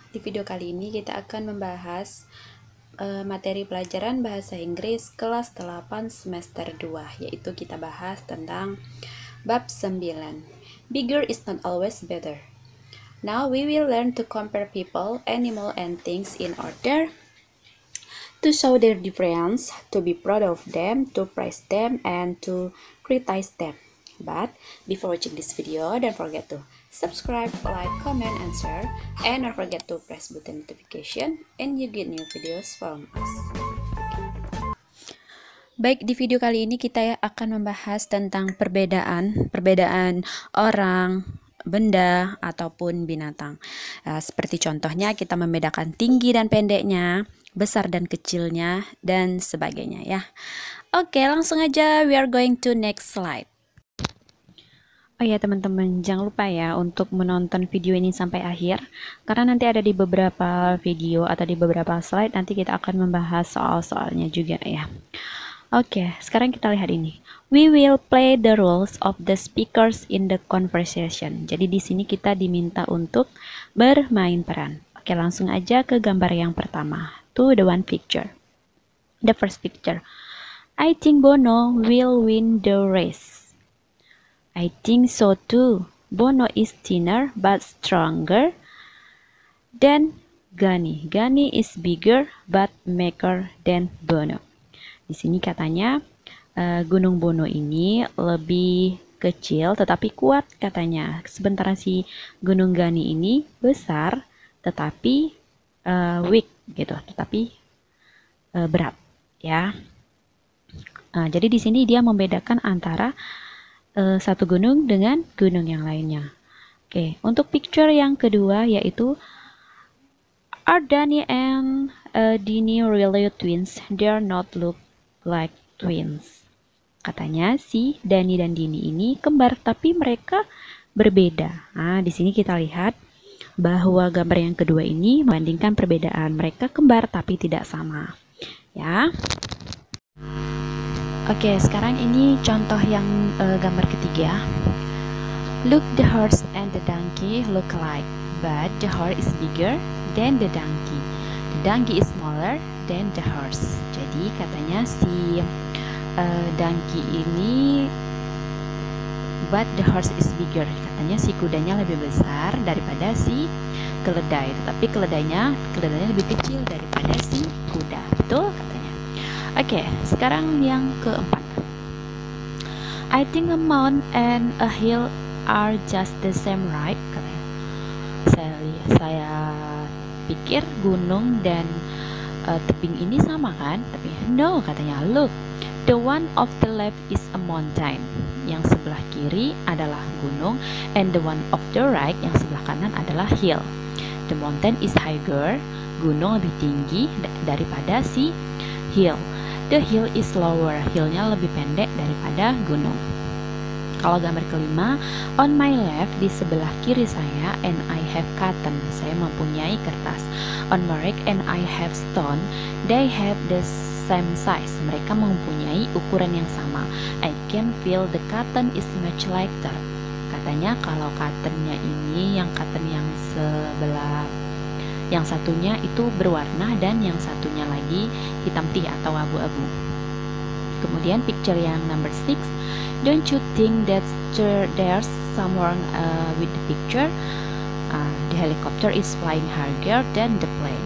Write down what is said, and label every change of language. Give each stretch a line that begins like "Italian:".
Indonesian: Di video kali ini kita akan membahas materi pelajaran bahasa Inggris kelas 8 semester 2, yaitu kita bahas tentang bab 9.
English: Bigger is not always better. Now we will learn to compare people, animal, and things in order to show their difference, to be proud of them, to praise them, and to criticize them. But before watching this video, don't forget to subscribe, like, comment, and share, and don't forget to press button notification and you get new videos from us.
Indonesian: Baik, di video kali ini kita akan membahas tentang perbedaan orang, benda, ataupun binatang. Seperti contohnya kita membedakan tinggi dan pendeknya, besar dan kecilnya, dan sebagainya ya. Oke, langsung aja
English: we are going to next slide.
Indonesian: Oh ya teman-teman, jangan lupa ya untuk menonton video ini sampai akhir, karena nanti ada di beberapa video atau di beberapa slide nanti kita akan membahas soal-soalnya juga ya. Oke, sekarang kita lihat ini.
English: We will play the roles of the speakers in the conversation.
Indonesian: Jadi di sini kita diminta untuk bermain peran. Oke, langsung aja ke gambar yang pertama.
English: To the one picture. The first picture. I think Bono will win the race. I think so too. Bono is thinner but stronger than Gani. Gani is bigger but maker than Bono.
Indonesian: Di sini katanya Gunung Bono ini lebih kecil tetapi kuat katanya. Sementara si Gunung Gani ini besar tetapi weak gitu, tetapi berat ya. Jadi di sini dia membedakan antara satu gunung dengan gunung yang lainnya. Oke, untuk picture yang kedua yaitu
English: are Dani and Dini really twins? They're not look like twins.
Indonesian: Katanya si Dani dan Dini ini kembar tapi mereka berbeda. Nah, di sini kita lihat bahwa gambar yang kedua ini membandingkan perbedaan mereka kembar tapi tidak sama. Ya. Oke, sekarang ini contoh yang gambar ketiga.
English: Look, the horse and the donkey look alike, but the horse is bigger than the donkey. The donkey is smaller than the horse.
Indonesian: Jadi katanya si donkey ini,
English: but the horse is bigger.
Indonesian: Katanya si kudanya lebih besar daripada si keledai, tetapi keledainya lebih kecil daripada si kuda. Betul katanya. Oke, sekarang yang keempat.
English: I think a mountain and a hill are just the same, right?
Indonesian: Katanya. Saya pikir gunung dan tebing ini sama kan? Tapi no katanya.
English: Look, the one of the left is a mountain.
Indonesian: Yang sebelah kiri adalah gunung,
English: and the one of the right
Indonesian: yang sebelah kanan adalah hill.
English: The mountain is higher.
Indonesian: Gunung lebih tinggi daripada si hill.
English: The hill is lower.
Indonesian: Hillnya lebih pendek daripada gunung. Kalau gambar kelima,
English: on my left,
Indonesian: di sebelah kiri saya,
English: and I have cotton.
Indonesian: Saya mempunyai kertas.
English: On my right, and I have stone. They have the same size.
Indonesian: Mereka mempunyai ukuran yang sama.
English: I can feel the cotton is much lighter.
Indonesian: Katanya kalau cottonnya ini, yang cotton yang sebelah, yang satunya itu berwarna dan yang satunya lagi hitam putih atau abu-abu. Kemudian picture yang number 6.
English: Don't you think that there's someone with the picture? The helicopter is flying higher than the plane.